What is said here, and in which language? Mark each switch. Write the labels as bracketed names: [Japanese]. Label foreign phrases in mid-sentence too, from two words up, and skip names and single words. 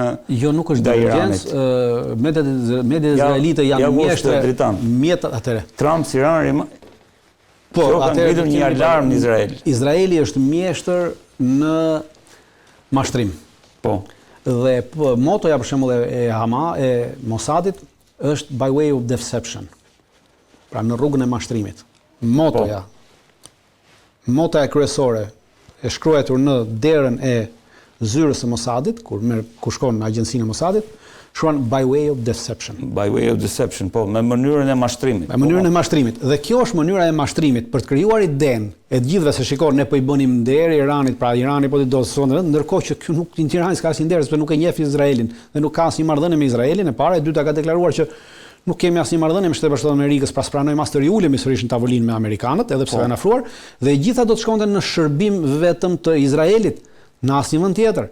[Albanian] jo nuk është divergjencë, mediat izraelite janë mjeshtre atëre. Trump si Irani po atëre ngritur një alarm në Izrael. Izraeli është mjeshtër në mashtrim. Po. Dhe motoja për shembull e Mossadit është [English] by way of deception. [Albanian] Pra në rrugën e mashtrimit. Motoja kryesore e shkruar në derën e zyrës së Mossadit, kur shkon në agjencinë e Mossadit, shkruan [English] by way of deception. By way of deception, [Albanian] po, me mënyrën e mashtrimit. Me mënyrën e mashtrimit. Dhe kjo është mënyra e mashtrimit për të krijuar idenë e të gjithëve se shikon ne po i bënim nder Iranit, pra Irani po të do sonë, ndërkohë që ky nuk Tirani s'ka asnjë nder, sepse nuk e njeh Izraelin dhe nuk ka asnjë marrëdhënie me Izraelin. E para, e dyta ka deklaruar që nuk kemi asnjë marrëdhënie me Shtetet Bashkuara të Amerikës, pra pranojmë as të riulemi sërish në tavolinë me amerikanët, edhe pse janë afruar, dhe gjitha do të shkonte në shërbim vetëm të Izraelit, në asnjë vend tjetër.